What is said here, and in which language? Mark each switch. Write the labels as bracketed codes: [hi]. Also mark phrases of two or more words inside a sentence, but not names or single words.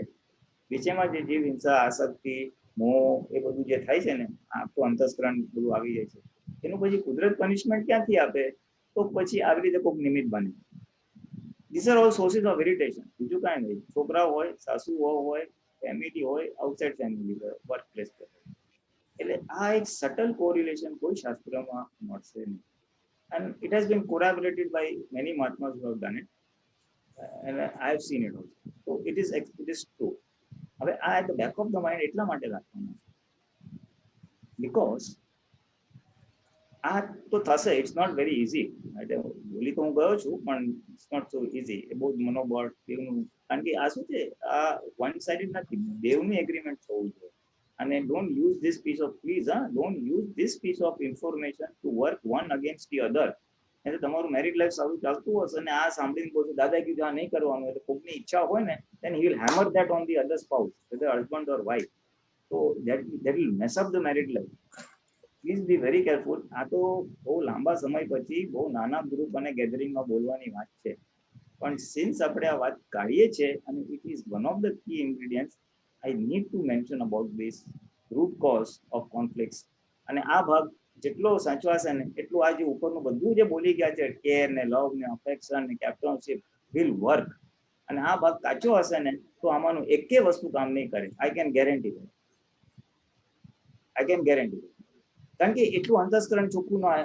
[gu] વિષયમાં જે જીવ હિંસા, આસક્તિ, મોહ, એ બધું જે થાય છે ને, આખું અંતસ્કરણ બધું આવી જાય છે, એનું પછી કુદરત પનિશમેન્ટ ક્યાંથી આપે? તો પછી આવી રીતે કોઈક નિમિત્ત બને. [en] this are all sources of irritation. [gu] બીજું કાંઈ નહીં. છોકરાઓ હોય, સાસુ હોય, ફેમિલી હોય, [en] outside family [gu] હોય, [en] work place [gu] પર. એટલે આ એક [en] subtle correlation [gu] કોઈ શાસ્ત્રમાં મળશે નહીં. [en] And it has been corroborated by many Mahatmas who have done it, and I have seen it also. So it is true. [gu] હવે આ [en] at the back of the mind [gu] એટલા માટે રાખવાનું છે, because આ તો થશે, [en] it's not very easy. [gu] બોલી તો હું ગયો છું, પણ [en] it's not so easy. [gu] એ બહુ મનોબળ દેવનું, કારણ કે આ શું છે, આ [en] one sided [gu] નથી, દેવનું એગ્રીમેન્ટ થવું જોઈએ. [en] અને don't use this piece of don't use this piece of information to work one against the other. [gu] એટલે તમારું [en] married life [gu] સારું ચાલતું હશે અને આ સાંભળીને કહો છો દાદા કીધું આ નહીં કરવાનું, એટલે કોઈકની ઈચ્છા હોય ને, [en] then he will hammer that on the other spouse, whether husband or wife. So that will mess up the married life. Please be very careful. [gu] આ તો બહુ લાંબા સમય પછી બહુ નાના ગ્રુપ અને ગેધરિંગમાં બોલવાની વાત છે, પણ સિન્સ આપણે આ વાત કાઢીએ છીએ અને [en] it is one of the key ingredients, I need to mention about this root cause of conflicts. [gu] અને આ ભાગ જેટલો સાચવાશે ને એટલું આ જે ઉપરનું બધું જે બોલી ગયા છે, કેર ને લવ ને અફેક્શન ને [en] captainship will work. [gu] અને આ ભાગ કાચો હશે ને તો આમાંનું એકે વસ્તુ કામ નહીં કરે. [en] I can guarantee. [gu] કારણ કે એટલું અંતસ્કરણ ચોખ્ખું ના આવે.